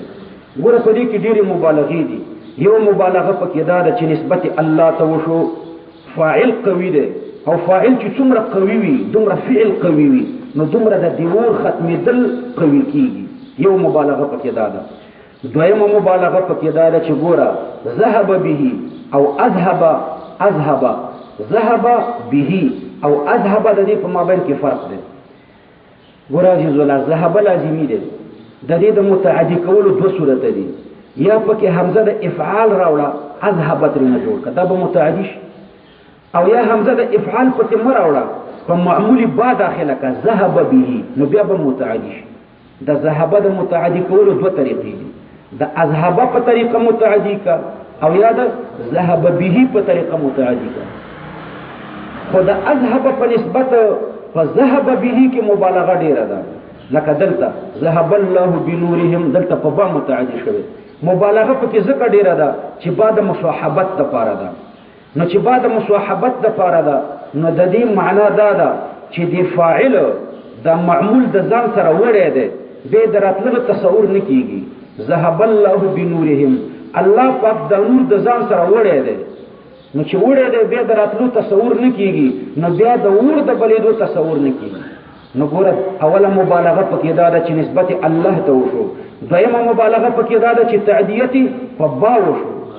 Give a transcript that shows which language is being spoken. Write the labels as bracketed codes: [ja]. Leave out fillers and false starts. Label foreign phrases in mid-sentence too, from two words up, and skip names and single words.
[ps] ګوره په دې کې ډېرې مبالغې دي. یو مبالغه پکې دا ده چې نسبت الله ته وشو، فاعل قوي دی او فاعل چې څومره قوي وي دومره فعل قوي وي، نو دومره د دیور ختمېدل قوي کېږي. یو مبالغه پکې دا ده. دویمه مبالغه پکې دا ده چې ګوره [ar] ذهب به [ps] او اذهب [ar] ذهب به [ps] او اذهب د دې په مابین کې فرق دی. ګوره عزیز الله ذهب لازمي دی، د دې د متعدي کولو دوه صورت دي. یا پکې حمزه د افعال راوړه اذهب ترنه جوړ کړه، دا به متعدي شي، او یا حمزه د افعال پکې مه راوړه په معمولي با داخله کا [ar] ذهب به، [ps] نو بیا به متعدي شي. د ذهب د متعدي کولو دوه طریقې دي، د اذهب په طریقه متعدي کا او یا د [ar] ذهب به [ps] په طریقه متعدي کا. خو د اذهب په نسبت په [ar] ذهب به [ps] کې مبالغه ډیره ده، لکه دلته [ar] ذهب الله بنورهم [ps] دلته په با متعدي شوی. مبالغه پکې ځکه ډیره ده چې با د مصاحبت لپاره ده. نو چې بعد مصاحبت د پاره ده نو د دې معنا دا ده چې د فاعل د معمول د ځان سره وړی دی، به دراتلو تصور نه کیږي. [ar] ذهب الله بنورهم، [ps] الله پاک د نور د ځان سره وړی دی، نو چې وړی دی به دراتلو تصور نه کیږي، نو بیا د اور د بلیدو تصور نه کیږي. نو ګوره اوله مبالغه پکې دا ده چې نسبت الله ته وشو. دویمه مبالغه پکې دا ده چې تعدیت په با وشو.